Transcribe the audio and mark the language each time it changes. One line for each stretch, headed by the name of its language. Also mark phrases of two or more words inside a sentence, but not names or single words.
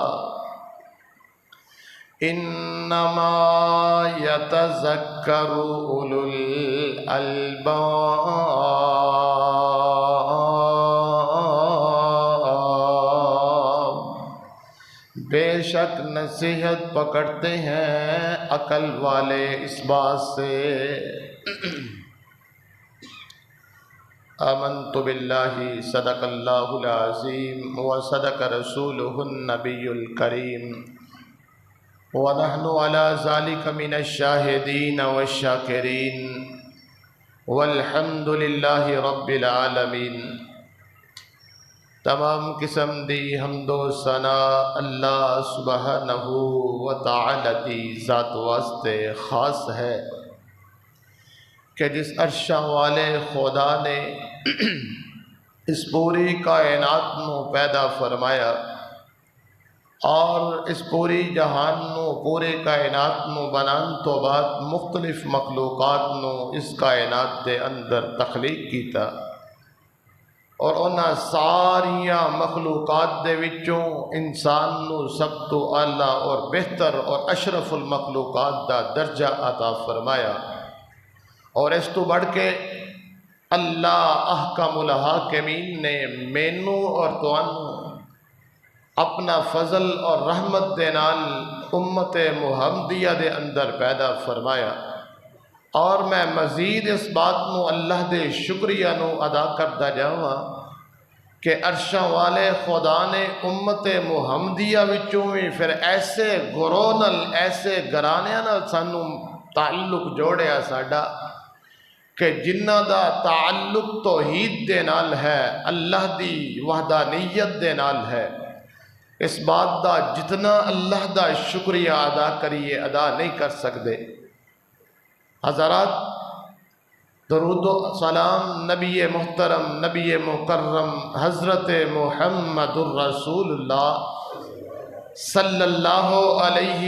Arabic: انما یتذکر اولو الالباب،
Urdu: بے شک نصیحت پکڑتے ہیں عقل والے اس بات سے
Arabic: آمنت باللہ صدق اللہ العظیم وصدق رسولہ النبی الکریم ونحن على ذلك من الشاہدین والشاکرین والحمد للہ رب العالمین۔
Punjabi: تمام قسم دی حمد و ثنا اللہ سبحانہ و تعالی دی ذات واسطے خاص ہے کہ جس عرشاں والے خدا نے اس پوری کائنات نو پیدا فرمایا اور اس پوری جہان نو پورے کائنات نو بنان تو بعد مختلف مخلوقات نو اس کائنات دے اندر تخلیق کیتا اور انہاں ساریاں مخلوقات دے وچوں انسان نو سب تو اعلیٰ اور بہتر اور اشرف المخلوقات دا درجہ عطا فرمایا اور اس تو بڑھ کے اللہ احکم الحاکمین نے مینوں اور تانوں اپنا فضل اور رحمت دے نال امت محمدیہ دے اندر پیدا فرمایا اور میں مزید اس بات نو اللہ دے شکریہ نو ادا کردا جاواں کہ عرشاں والے خدا نے امت محمدیہ وچوں بھی پھر ایسے گروہ نال ایسے گھرانیاں نال سانوں تعلق جوڑیا ساڈا کہ جنہ دا تعلق توحید دے نال ہے، اللہ دی وحدانیت دے نال ہے۔ اس بات دا جتنا اللہ دا شکریہ ادا کریے ادا نہیں کر سکتے۔ حضرات، درود و سلام نبی محترم نبی مکرم حضرت محمد الرسول اللہ صلی اللہ علیہ